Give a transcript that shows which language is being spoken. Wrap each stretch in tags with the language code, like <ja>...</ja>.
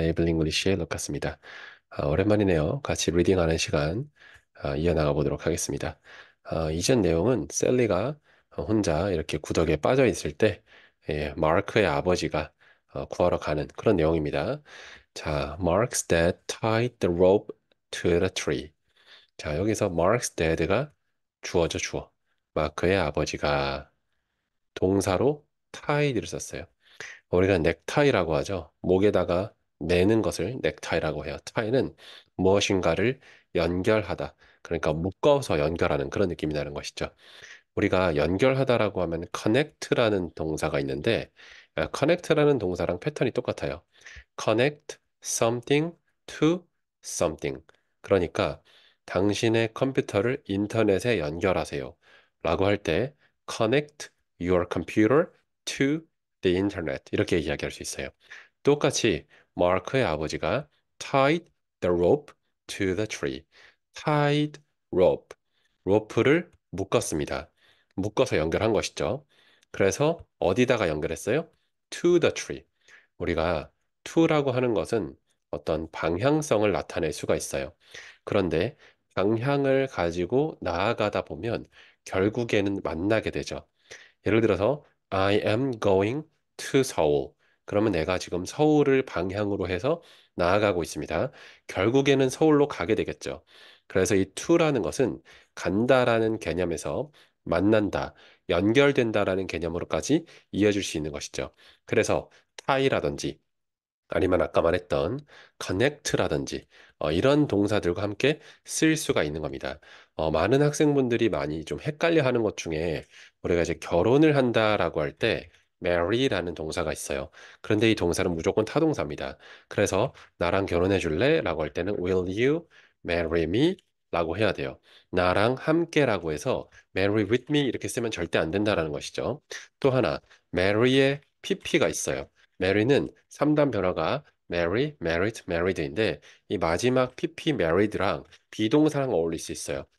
<ko>에이블 잉글리시의 루카스입니다. 오랜만이네요. 같이 리딩하는 시간 이어나가 보도록 하겠습니다. 이전 내용은 셀리가 혼자 이렇게 구덕에 빠져 있을 때 마크의 아버지가 구하러 가는 그런 내용입니다. 자,</ko> <en>Mark's dad tied the rope to the tree.</en> <ko>자, 여기서 Mark's dad가 주어죠, 주어. 마크의 아버지가 동사로 tied를 썼어요. 우리가 넥타이라고 하죠. 목에다가 매는 것을 넥타이라고 해요. 타이는 무엇인가를 연결하다. 그러니까 묶어서 연결하는 그런 느낌이 나는 것이죠. 우리가 연결하다라고 하면 connect라는 동사가 있는데 connect라는 동사랑 패턴이 똑같아요.</ko> <en>connect something to something.</en> <ko>그러니까 당신의 컴퓨터를 인터넷에 연결하세요. 라고 할 때</ko> <en>connect your computer to the internet.</en> <ko>이렇게 이야기할 수 있어요. 똑같이 마크의 아버지가</ko> <en>tied the rope to the tree.</en> <ko>tied rope. 로프를 묶었습니다. 묶어서 연결한 것이죠. 그래서 어디다가 연결했어요?</ko> <en>to the tree.</en> <ko>우리가 to라고 하는 것은 어떤 방향성을 나타낼 수가 있어요. 그런데 방향을 가지고 나아가다 보면 결국에는 만나게 되죠. 예를 들어서</ko> <en>I am going to Seoul.</en> <ko>그러면 내가 지금 서울을 방향으로 해서 나아가고 있습니다. 결국에는 서울로 가게 되겠죠. 그래서 이 to라는 것은 간다라는 개념에서 만난다, 연결된다라는 개념으로까지 이어질 수 있는 것이죠. 그래서 tie라든지 아니면 아까 말했던 connect라든지 이런 동사들과 함께 쓸 수가 있는 겁니다. 많은 학생분들이 많이 좀 헷갈려 하는 것 중에 우리가 이제 결혼을 한다라고 할 때 marry라는 동사가 있어요. 그런데 이 동사는 무조건 타동사입니다. 그래서 나랑 결혼해 줄래? 라고 할 때는</ko> <en>will you marry me?</en> <ko>라고 해야 돼요. 나랑 함께라고 해서</ko> <en>marry with me</en> <ko>이렇게 쓰면 절대 안 된다라는 것이죠. 또 하나, marry의 pp가 있어요. marry는 3단 변화가 marry, married, married인데 이 마지막 pp married랑 비동사랑 어울릴 수 있어요.</ko>